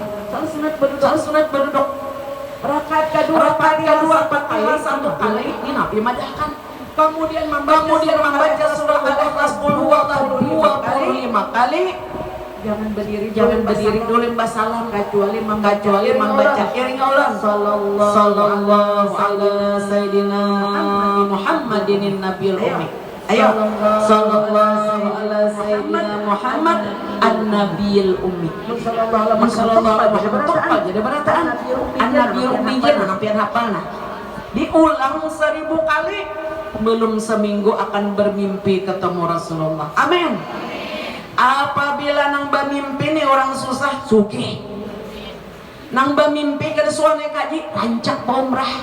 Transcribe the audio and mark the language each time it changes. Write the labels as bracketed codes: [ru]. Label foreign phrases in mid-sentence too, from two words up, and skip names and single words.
[bjn] Salat sunat baru dok. Rakaat kedua Fatihah 1 kali ini Nabi madahkan. Kemudian membaca surah Al-Ikhlas 25 kali. Jangan berdiri dulu mbak salam kecuali membaca iring Allah [ar] صلى الله على سيدنا محمد النبي الأمي. Ayo صلى الله على سيدنا محمد النبي الأمي. صلى الله عليه وسلم [bjn] jadi berataan [ar] النبي الأمي [bjn] jangan nampian hafal nah. Diulang 1000 kali, belum seminggu akan bermimpi ketemu Rasulullah. Amin. Apabila nang bermimpi nih orang susah sugih, nang bermimpi kada suami kaji rancak umrah.